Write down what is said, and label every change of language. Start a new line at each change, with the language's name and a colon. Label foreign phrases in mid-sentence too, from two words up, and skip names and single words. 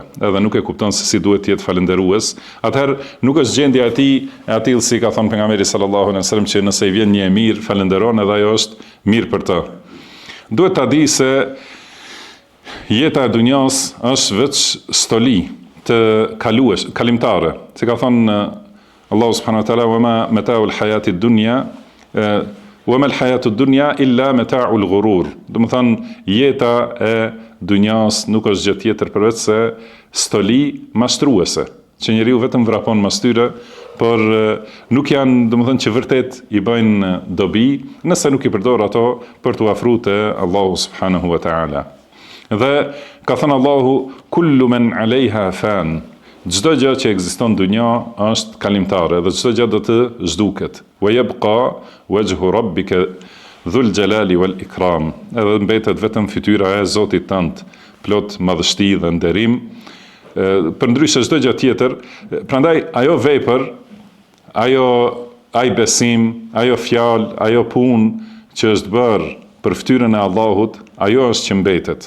Albanian: Edhe nuk e kupton se si duhet të jetë falënderues. Atëherë nuk është gjendja e tij e atill si ka thënë pejgamberi
Arabic: صلى الله عليه وسلم
Albanian: që nëse i vjen një e mirë, falënderon edhe ajo është mirë për të. Duhet ta di se jeta e dunjas është veç stoli të kalimtare. Si ka thënë
Arabic: الله سبحانه وتعالى وما متاع الحياة الدنيا وما الحياة الدنيا إلا متاع الغرور."
Albanian: Do të thonë jeta e dunjas nuk është gjë tjetër përveç se stoli mashtruese, që njeriu vetëm vrapon mas tyre, por nuk janë, domethënë që vërtet i bëjnë dobi nëse nuk i përdor ato për t'u afruar te
Arabic: الله سبحانه وتعالى.
Albanian: Dhe ka thënë Allahu:
Arabic: "كل من عليها فان."
Albanian: Çdo gjë që ekziston në dunja është kalimtare dhe çdo gjë do të zhduket.
Arabic: ويبقى وجه ربك ذو الجلال والإكرام.
Albanian: Edhe mbetet vetëm fytyra e Zotit tënd, plot madhështi dhe nderim. Përndryshe çdo gjë tjetër, prandaj ajo vepër, ai besim, ajo fjalë, ajo punë që është bërë për fytyrën e Allahut, ajo është që mbetet.